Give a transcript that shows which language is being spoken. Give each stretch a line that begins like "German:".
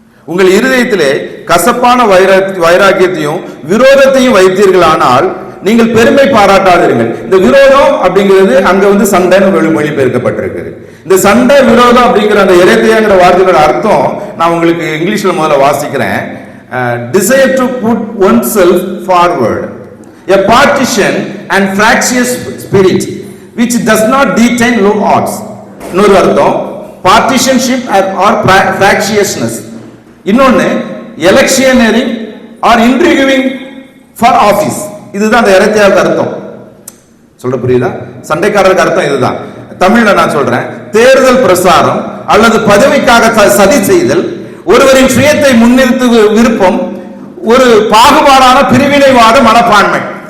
Tamil: உங்கள் இருதயத்திலே கசப்பான வைராக்கியத்தையும் விரோதத்தையும் வைத்தீர்களானால் நீங்கள் பெருமை பாராட்டாதீர்கள். இந்த விரோதம் அப்படிங்கிறது அங்க வந்து சண்டைன்னு மொழிபெயர்க்கப்பட்டிருக்குது. இந்த சண்டை விரோதம் அப்படிங்கிற அந்த எரேத்தியாங்கிற வார்த்தையோட அர்த்தம் நான் உங்களுக்கு இங்கிலீஷ்ல முதல்ல வாசிக்கிறேன்.
English: Desire to put oneself forward, a partition and fractious spirit which does not detain low odds.
Tamil: இன்னொரு அர்த்தம்
English: partisanship or fractiousness.
Tamil: இன்னொன்னு
English: electioneering or intriguing for office.
Tamil: இதுதான் அந்த எரேத்தியாவுக்கு அர்த்தம். சொல்ற புரியுதா? சண்டைக்காரருக்கு அர்த்தம் இதுதான். தமிழ்ல நான் சொல்றேன், தேர்தல் பிரசாரம் அல்லது பதவிக்காக சதி செய்தல், ஒருவரின் சுயத்தை முன்னிறுத்து விருப்பம், ஒரு பாகுபாடான பிரிவினைவாத மனப்பான்மை.